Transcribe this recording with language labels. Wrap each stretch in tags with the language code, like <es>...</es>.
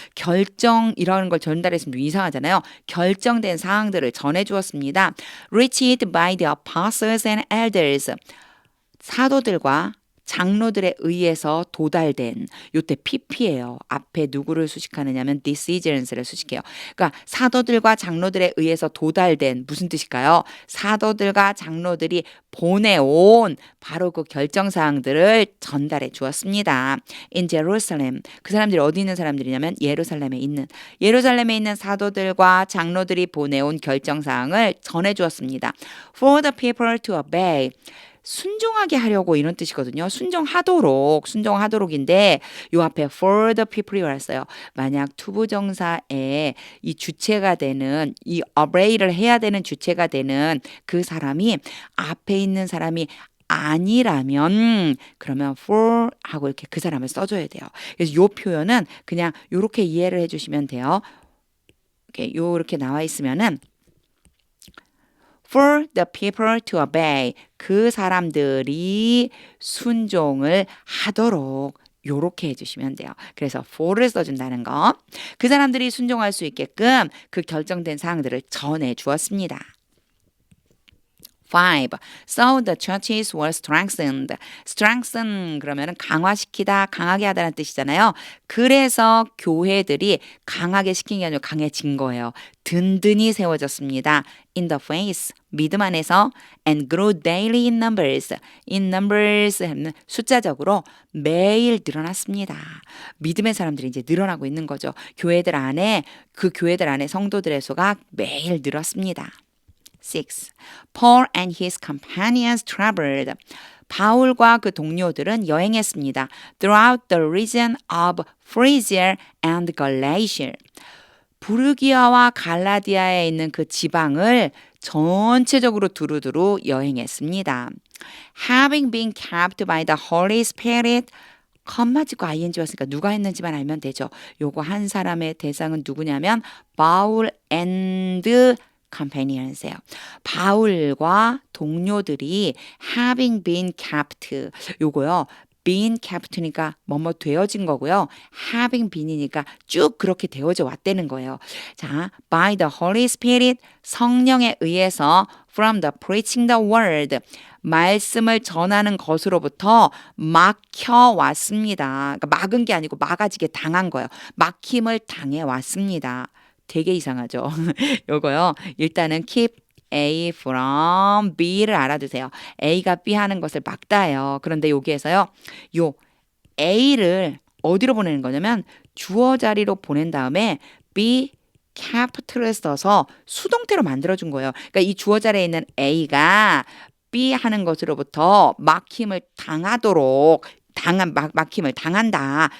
<ko>결정이라는 걸 전달했으면 좀 이상하잖아요. 결정된 사항들을 전해주었습니다.</ko> <en>Reached by the apostles and elders</en> <ko>사도들과 장로들에 의해서 도달된 요때 PP예요. 앞에 누구를 수식하느냐면 decisions를 수식해요. 그러니까 사도들과 장로들에 의해서 도달된 무슨 뜻일까요? 사도들과 장로들이 보내온 바로 그 결정사항들을 전달해 주었습니다.</ko> <en>In Jerusalem.</en> <ko>그 사람들이 어디 있는 사람들이냐면 예루살렘에 있는 사도들과 장로들이 보내온 결정사항을 전해 주었습니다.</ko> <en>For the people to obey.</en> <ko>순종하게 하려고 이런 뜻이거든요. 순종하도록인데 요 앞에</ko> <en>for the people</en> <ko>이 왔어요. 만약 투부정사에 이 주체가 되는 이 obey를 해야 되는 주체가 되는 그 사람이 앞에 있는 사람이 아니라면 그러면 for 하고 이렇게 그 사람을 써줘야 돼요. 그래서 요 표현은 그냥 요렇게 이해를 해주시면 돼요. 요렇게 나와 있으면은</ko> <en>for the people to obey.</en> <ko>그 사람들이 순종을 하도록 요렇게 해주시면 돼요. 그래서 for를 써준다는 거. 그 사람들이 순종할 수 있게끔 그 결정된 사항들을 전해 주었습니다. 5.</ko> <en>So the churches were strengthened.</en> <ko>strengthen 그러면은 강화시키다, 강하게 하다는 뜻이잖아요. 그래서 교회들이 강하게 시킨 게 아니라 강해진 거예요. 든든히 세워졌습니다.</ko> <en>In the faith,</en> <ko>믿음 안에서</ko> <en>and grew daily in numbers.</en> <ko>in numbers 하면 숫자적으로 매일 늘어났습니다. 믿음의 사람들이 이제 늘어나고 있는 거죠. 교회들 안에 그 교회들 안에 성도들의 수가 매일 늘었습니다. 6.</ko> <en>Paul and his companions traveled.</en> <ko>바울과 그 동료들은 여행했습니다.</ko> <en>Throughout the region of Phrygia and Galatia.</en> <ko>부르기아와 갈라디아에 있는 그 지방을 전체적으로 두루두루 여행했습니다.</ko> <en>Having been kept by the Holy Spirit.</en> <ko>컴마 짓고 ing 왔으니까 누가 했는지만 알면 되죠. 요거 한 사람의 대상은 누구냐면 바울 and companions예요. 바울과 동료들이</ko> <en>having been kept.</en> <ko>요거요. been kept니까 뭐뭐 되어진 거고요. having been이니까 쭉 그렇게 되어져 왔다는 거예요. 자,</ko> <en>by the Holy Spirit</en> <ko>성령에 의해서</ko> <en>from the preaching the word</en> <ko>말씀을 전하는 것으로부터 막혀 왔습니다. 그러니까 막은 게 아니고 막아지게 당한 거예요. 막힘을 당해 왔습니다. 되게 이상하죠. 요거요. 일단은</ko> <en>keep A from B</en> <ko>를 알아두세요. A가 B 하는 것을 막다예요. 그런데 여기에서요. 요 A를 어디로 보내는 거냐면 주어 자리로 보낸 다음에 be capit를 써서 수동태로 만들어준 거예요. 그러니까 이 주어 자리에 있는 A가 B 하는 것으로부터 막힘을 당하도록 막힘을 당한다.</ko>